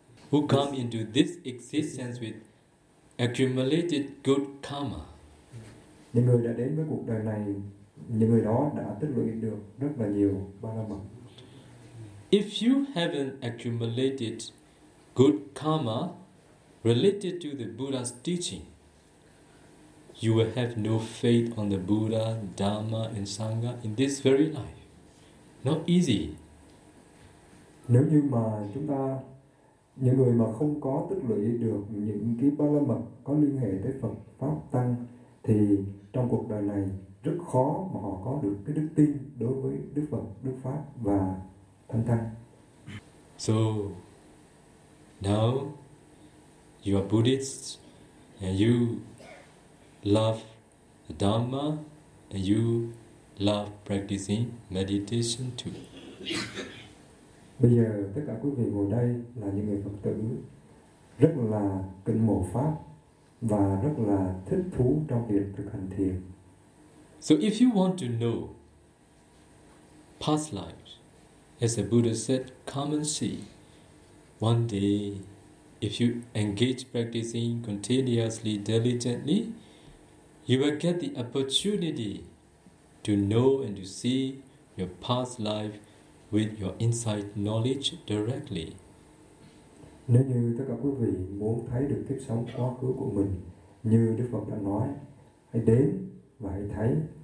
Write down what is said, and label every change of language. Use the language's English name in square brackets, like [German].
[English] Who come into this existence with accumulated good karma. [Vietnamese] Những người đã đến với cuộc đời này, những người đó đã tích lũy được rất là nhiều ba la mật. [English] If you haven't accumulated good karma related to the Buddha's teaching, you will have no faith on the Buddha, Dhamma, and Sangha in this very life. Not easy. [Vietnamese] Nếu như mà chúng ta, những người mà không có tích lũy được những cái ba la mật có liên hệ tới Phật, Pháp, Tăng, thì trong cuộc đời này rất khó mà họ có được cái đức tin đối với Đức Phật, Đức Pháp và Thanh Tăng. [English] So, now you are Buddhist and you love the Dhamma and you love practicing meditation too. [Vietnamese] Bây giờ tất cả quý vị ngồi đây là những người Phật tử rất là kính mộ Pháp và rất là thích thú trong việc thực hành thiền. [English] So if you want to know past lives, as the Buddha said, come and see. One day, if you engage practicing continuously, diligently, you will get the opportunity to know and to see your past life with your insight knowledge directly. [Vietnamese] Nếu như tất cả quý vị muốn thấy được kiếp sống quá khứ của mình, như Đức Phật đã nói, hãy đến và hãy thấy.